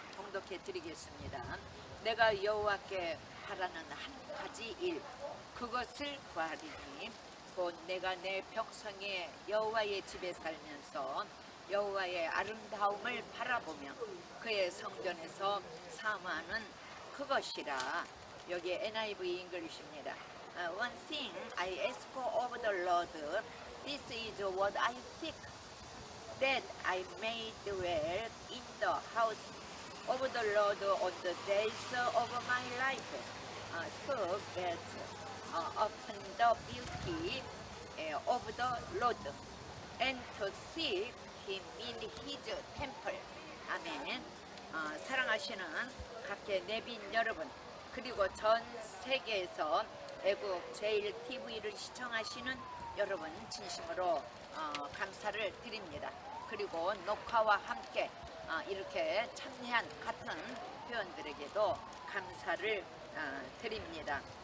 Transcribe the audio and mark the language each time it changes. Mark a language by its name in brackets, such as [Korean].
[Korean] 봉독해 드리겠습니다. 내가 여호와께 바라는 한 가지 일 그것을 구하리니 곧 내가 내 평생에 여호와의 집에 살면서 여호와의 아름다움을 바라보며 그의 성전에서 사모하는 그것이라. 여기 NIV 잉글리시입니다. [English] One thing I ask of the Lord, this is what I seek, that I may dwell in the house of the Lord all the days of my life, to gaze upon the beauty of the Lord, and to seek Him in His temple. [Korean] 아멘. 사랑하시는 각계 내빈 여러분, 그리고 전 세계에서 애국 제일 TV를 시청하시는 여러분 진심으로 감사를 드립니다. 그리고 녹화와 함께 이렇게 참여한 같은 회원들에게도 감사를 드립니다.